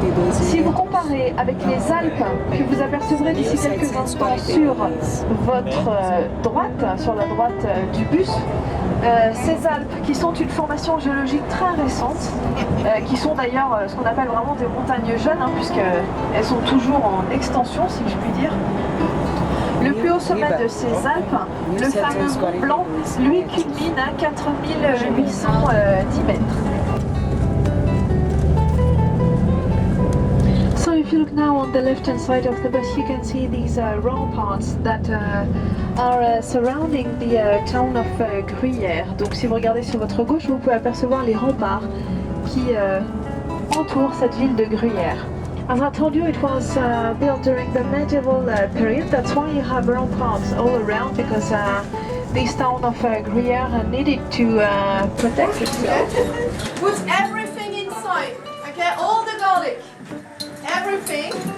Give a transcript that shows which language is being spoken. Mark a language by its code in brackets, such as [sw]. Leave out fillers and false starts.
[fr] Si vous comparez avec les Alpes que vous apercevrez d'ici quelques instants sur votre droite, sur la droite du bus, ces Alpes qui sont une formation géologique très récente, qui sont d'ailleurs ce qu'on appelle vraiment des montagnes jeunes, hein, puisqu'elles sont toujours en extension, si je puis dire. Le plus haut sommet de ces Alpes, le fameux Mont Blanc, lui culmine à 4810 mètres. [en] So if if you look now on the left-hand side of the bus, you can see these ramparts that are surrounding the town of Gruyère. [fr] Donc si vous regardez sur votre gauche, vous pouvez apercevoir les remparts qui entourent cette ville de Gruyère. [en] As I told you, it was built during the medieval period. That's why you have ramparts all around, because this town of Gruyère needed to protect itself. Put everything inside, okay? All the garlic, everything.